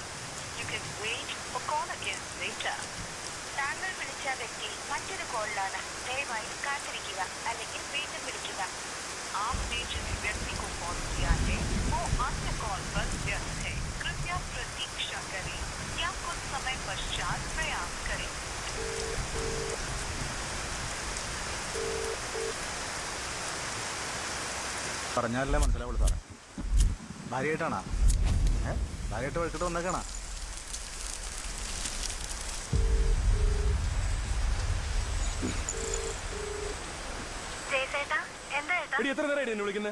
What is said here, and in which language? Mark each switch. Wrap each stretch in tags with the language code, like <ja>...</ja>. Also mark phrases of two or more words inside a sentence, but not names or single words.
<en>You can wait or call again later.</en> <ml>താങ്കൾ വിളിച്ച വ്യക്തി മറ്റൊരു കോളിലാണ്. ദയവായി കാത്തിരിക്കുക അല്ലെങ്കിൽ വീണ്ടും വിളിക്കുക.</ml> <hi>आपने जिस व्यक्ति को कॉल किया है वो अन्य कॉल पर व्यस्त है. कृपया प्रतीक्षा करें या कुछ समय पश्चात प्रयास करें.</hi> <ml>പറഞ്ഞാലല്ലേ മനസ്സിലാവുള്ളൂ സാറേ. ഭാര്യയായിട്ടാണോ? ഭാര്യയായിട്ട് വഴിക്കിട്ട് വന്നേക്കാണോ? എത്ര നേരമായിട്ട് എന്നെ വിളിക്കുന്നത്?</ml>